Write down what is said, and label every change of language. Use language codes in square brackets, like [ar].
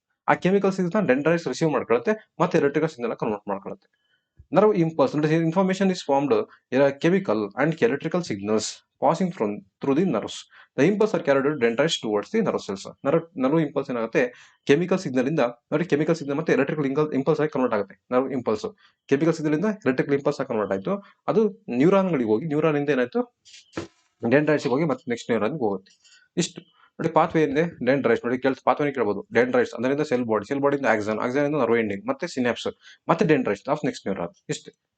[kn] ಆ chemical signal dendrites receive ಮಾಡ್ಕೊಳುತ್ತೆ, ಮತ್ತೆ electrical signal convert ಮಾಡ್ಕೊಳುತ್ತೆ. [en] Nerve impulse, information is formed chemical and electrical signals passing through the nerves. The impulse are carried to dendrites towards the nerve cells. [kn] nerve impulse ಏನಾಗುತ್ತೆ, chemical signal ಇಂದ, ನೋಡಿ chemical signal ಮತ್ತೆ electrical impulse ಆಗಿ convert ಆಗುತ್ತೆ. Nerve impulse chemical signal ಇಂದ electrical impulse ಆಗಿ convert ಆಯ್ತು. ಅದು ನ್ಯೂರಾನ್ ಗಳಿಗೆ ಹೋಗಿ, ನ್ಯೂರಾನ್ ಇಂದ ಏನಾಯ್ತು, ಡೆಂಡ್ರೈಟ್ಸ್ ಹೋಗಿ ಮತ್ತೆ ನೆಕ್ಸ್ಟ್ ನ್ಯೂರಾನ್ ಹೋಗುತ್ತೆ. ಇಷ್ಟು ನೋಡಿ ಪಾತ್ವೇ ಇದೆ. ಡೆಂಡ್ರೈಟ್ಸ್ ನೋಡಿ, ಪಾತ್ವೇ ಕೇಳಬಹುದು. ಡೆಂಡ್ರೈಟ್ಸ್ ಅದರಿಂದ ಸೆಲ್ ಬಾಡಿಯಿಂದ ಆಕ್ಸಾನ್, ಇಂದ ನರ್ವ್ ಎಂಡಿಂಗ್, ಮತ್ತೆ ಸಿನಾಪ್ಸ್, ಮತ್ತೆ [en] Dendrites of next neuron. [kn] ಇಷ್ಟು.